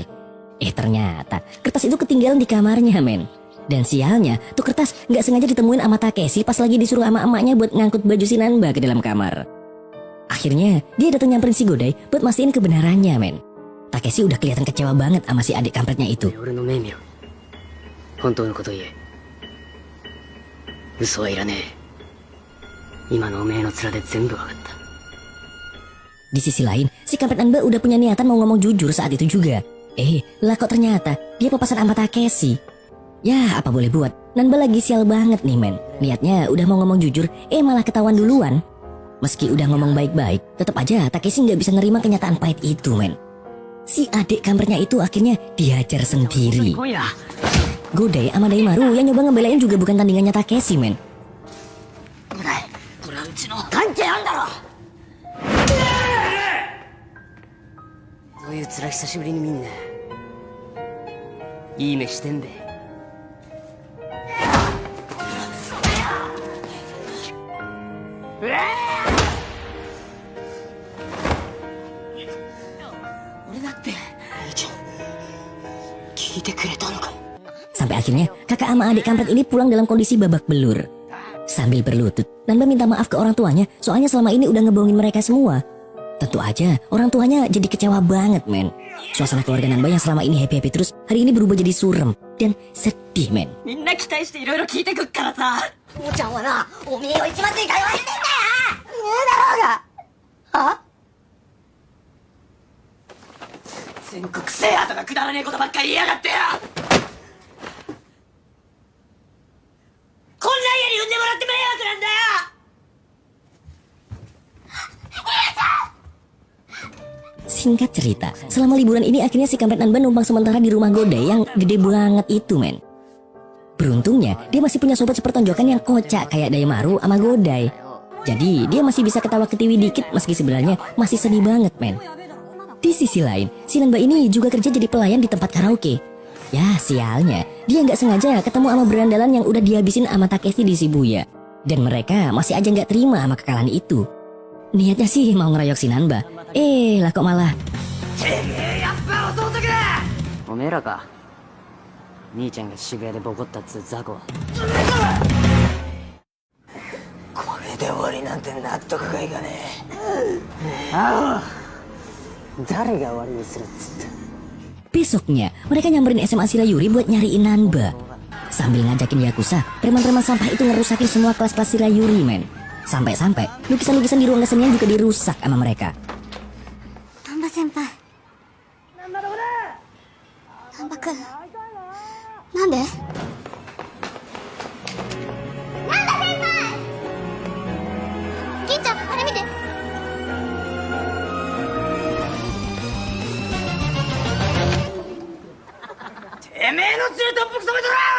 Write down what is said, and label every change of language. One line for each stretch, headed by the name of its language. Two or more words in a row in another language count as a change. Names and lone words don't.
Indonesian: Ternyata kertas itu ketinggalan di kamarnya, men. Dan sialnya, tuh kertas nggak sengaja ditemuin sama Takeshi pas lagi disuruh sama emaknya buat ngangkut baju si Nanba ke dalam kamar. Akhirnya, dia datang nyamperin si Godai buat mastiin kebenarannya, men. Takeshi udah kelihatan kecewa banget sama si adik kampretnya itu.
Japanese: 俺の命名本当のこと言え嘘はいらねえ今のおめえの面で全部わかった
Indonesian: Di sisi lain, si kampret Nanba udah punya niatan mau ngomong jujur saat itu juga. Lah kok ternyata dia papasan sama Takeshi. Ya, apa boleh buat, Nanba lagi sial banget nih, men. Niatnya udah mau ngomong jujur, malah ketahuan duluan. Meski udah ngomong baik-baik, tetap aja Takeshi nggak bisa nerima kenyataan pahit itu, men. Si adik kampretnya itu akhirnya dihajar sendiri. Godai sama Daimaru yang nyoba ngebelain juga bukan tandingannya Takeshi, men.
Japanese: これはうちの関係あんだろそういう面久しぶりに見んな。いい目してんべ。俺だって兄ちゃん聞いてくれたのか。
Indonesian: Sampai akhirnya kakak sama adik kampret ini pulang dalam kondisi babak belur. Sambil berlutut, Nanba minta maaf ke orang tuanya soalnya selama ini udah ngebohongin mereka semua. Tentu aja orang tuanya jadi kecewa banget, men. Suasana keluarga Nanba yang selama ini happy-happy terus hari ini berubah jadi surem dan sedih, men.
Japanese: みんな期待していろいろ聞いてくっからさ。父ちゃんはな、おめえを一番でかいわれてんだよ。言うだろうが。は？全国制覇とかくだらねえことばっかり言いやがってよ。こんな家に産んでもらって迷惑なんだよ。
Indonesian: Singkat cerita, selama liburan ini akhirnya si kampret Nanba numpang sementara di rumah Godai yang gede banget itu, men. Beruntungnya, dia masih punya sobat sepertonjokan yang kocak kayak Daimaru sama Godai. Jadi, dia masih bisa ketawa-ketiwi dikit meski sebenarnya masih sedih banget, men. Di sisi lain, si Nanba ini juga kerja jadi pelayan di tempat karaoke. Ya, sialnya, dia nggak sengaja ketemu sama berandalan yang udah dihabisin sama Takeshi di Shibuya. Dan mereka masih aja nggak terima sama kekalahan itu. Niatnya sih mau ngeroyok si Nanba. Lah kok malah
Japanese: やっぱ弟か。おめえらか。兄ちゃんが渋谷でボコったっつう雑魚は。これで終わりなんて納得がいかねえ。あお。誰が終わりにするっつった。
Indonesian: Besoknya, mereka nyamperin SMA Shirayuri buat nyariin Nanba. Sambil ngajakin Yakuza, preman-preman sampah itu ngerusakin semua kelas-kelas Shirayuri, men. Sampai-sampai, lukisan-lukisan di ruang kesenian juga dirusak sama mereka.
Japanese: Nanba senpai. Nanba-kun. なんで？Nanba先輩! Ginちゃん、あれ見て. てめえの血で特服染めとら